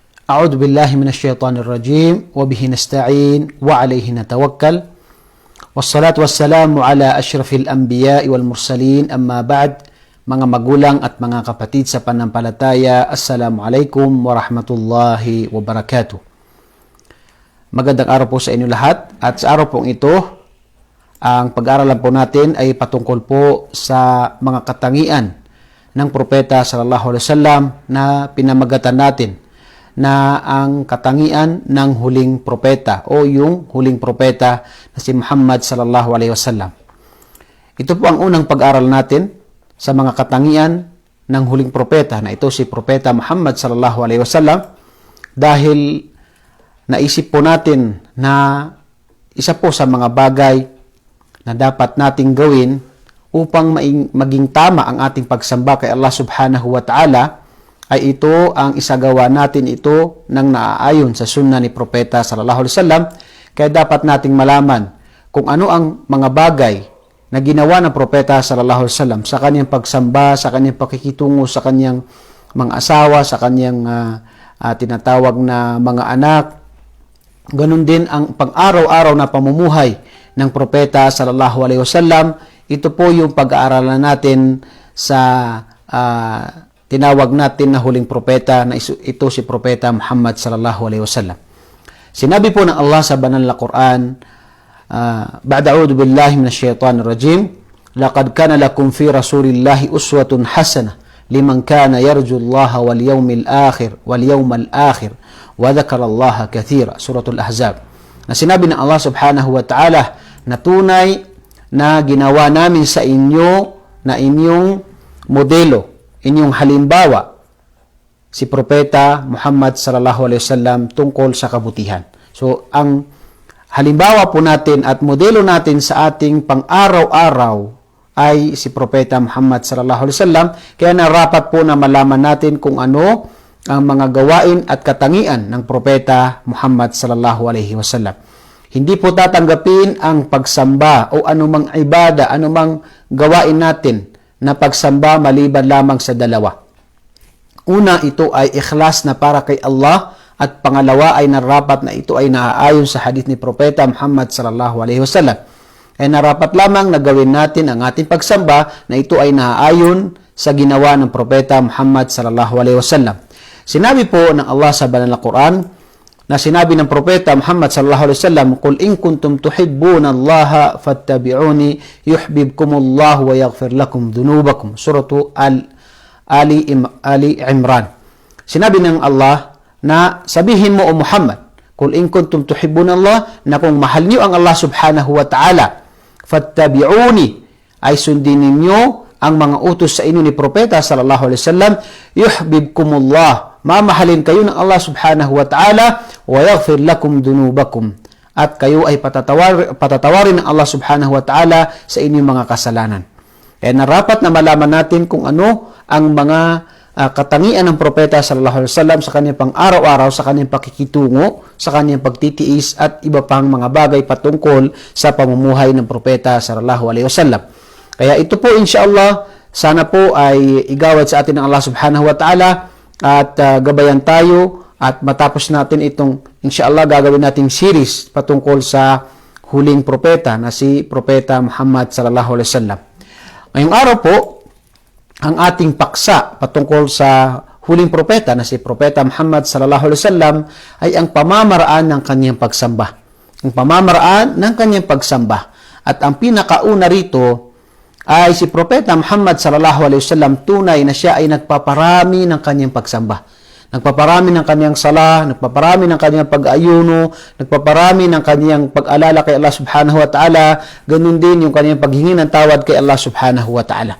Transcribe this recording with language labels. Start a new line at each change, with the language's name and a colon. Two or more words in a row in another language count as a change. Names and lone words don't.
Arabic: أعوذ بالله من الشيطان الرجيم وبه نستعين وعليه نتوكل والصلاة والسلام على أشرف الأنبياء والمرسلين أما بعد.
Filipino: Mga magulang at mga kapatid sa panampalataya,
Arabic: السلام عليكم ورحمة الله وبركاته.
Filipino: Magandang araw po sa inyo lahat, at sa araw pong ito, ang pag-aaralan po natin ay patungkol po sa mga katangian ng propeta
Arabic: صلى الله عليه وسلم
Filipino: na pinamagatan natin na ang katangian ng huling propeta o yung huling propeta na si Muhammad
Arabic: صلى الله عليه وسلم.
Filipino: Ito po ang unang pag-aaral natin sa mga katangian ng huling propeta na ito si propeta Muhammad
Arabic: صلى الله عليه وسلم,
Filipino: dahil naisip po natin na isa po sa mga bagay na dapat nating gawin upang maging tama ang ating pagsamba kay Allah
Arabic: سبحانه وتعالى
Filipino: ay ito ang isagawa natin ito ng naaayon sa sunna ni propeta
Arabic: صلى الله عليه وسلم.
Filipino: Kaya dapat nating malaman kung ano ang mga bagay na ginawa ng propeta
Arabic: صلى الله عليه وسلم
Filipino: sa kanyang pagsamba, sa kanyang pakikitungo sa kanyang mga asawa, sa kanyang tinatawag na mga anak. Ganun din ang pang-araw-araw na pamumuhay ng propeta
Arabic: صلى الله عليه وسلم.
Filipino: Ito po yung pag-aaralan natin sa tinawag natin na huling propeta na ito si propeta Muhammad
Arabic: صلى الله عليه وسلم.
Filipino: Sinabi po ng Allah sa banal na Quran,
Arabic: بعد أعوذ بالله من الشيطان الرجيم لقد كان لكم في رسول الله أسوة حسنة لمن كان يرجو الله واليوم الآخر وذكر الله كثيرا. سورة الأحزاب.
Filipino: Na sinabi ng Allah
Arabic: سبحانه وتعالى
Filipino: na tunay na ginawa namin sa inyo na inyong modelo, inyong halimbawa, si propeta Muhammad
Arabic: صلى الله عليه وسلم
Filipino: tungkol sa kabutihan. So ang halimbawa po natin at modelo natin sa ating pang-araw-araw ay si propeta Muhammad
Arabic: صلى الله عليه وسلم.
Filipino: Kaya narapat po na malaman natin kung ano ang mga gawain at katangian ng propeta Muhammad
Arabic: صلى الله عليه وسلم.
Filipino: Hindi po tatanggapin ang pagsamba o anumang ibada, anumang gawain natin na pagsamba maliban lamang sa dalawa. Una, ito ay ikhlas na para kay Allah. At pangalawa ay narapat na ito ay naaayon sa hadith ni propeta Muhammad
Arabic: صلى الله عليه وسلم.
Filipino: Ay narapat lamang na gawin natin ang ating pagsamba na ito ay naaayon sa ginawa ng propeta Muhammad
Arabic: صلى الله عليه وسلم.
Filipino: Sinabi po ng Allah sa banal na Quran na sinabi ng propeta Muhammad
Arabic: صلى الله عليه وسلم, "قل إن كنتم تحبون الله فاتبعوني يحببكم الله ويغفر لكم ذنوبكم."
Filipino: Surah Ali Imran. Sinabi ng Allah na sabihin mo o Muhammad,
Arabic: قل إن كنتم تحبون الله,
Filipino: na kung mahal niyo ang Allah
Arabic: سبحانه وتعالى,
Filipino: fattabi'uni, ay sundin ninyo ang mga utos sa inyo ni propeta
Arabic: صلى الله عليه وسلم,
Filipino: yuhibbukumullah, mamahalin kayo ng Allah
Arabic: سبحانه وتعالى, ويغفر لكم ذنوبكم,
Filipino: at kayo ay patatawarin ng Allah
Arabic: سبحانه وتعالى
Filipino: sa inyong mga kasalanan. Kaya narapat na malaman natin kung ano ang mga katangian ng propeta
Arabic: صلى الله عليه وسلم
Filipino: sa kanyang pang-araw-araw, sa kanyang pakikitungo, sa kanyang pagtitiis at iba pang mga bagay patungkol sa pamumuhay ng propeta
Arabic: صلى الله عليه وسلم.
Filipino: Kaya ito po insyaallah, sana po ay igawad sa atin ng Allah
Arabic: سبحانه وتعالى
Filipino: at gabayan tayo at matapos natin itong insyaallah gagawin nating series patungkol sa huling propeta na si propeta Muhammad
Arabic: صلى الله عليه وسلم.
Filipino: Ngayong araw po, ang ating paksa patungkol sa huling propeta na si propeta Muhammad
Arabic: صلى الله عليه وسلم
Filipino: ay ang pamamaraan ng kanyang pagsamba. Ang pamamaraan ng kanyang pagsamba. At ang pinakauna rito ay si propeta Muhammad
Arabic: صلى الله عليه وسلم,
Filipino: tunay na siya ay nagpaparami ng kanyang pagsamba. Nagpaparami ng kanyang sala, nagpaparami ng kanyang pag-ayuno, nagpaparami ng kanyang pag-alala kay Allah
Arabic: سبحانه وتعالى,
Filipino: ganun din yung kanyang paghingi ng tawad kay Allah
Arabic: سبحانه وتعالى.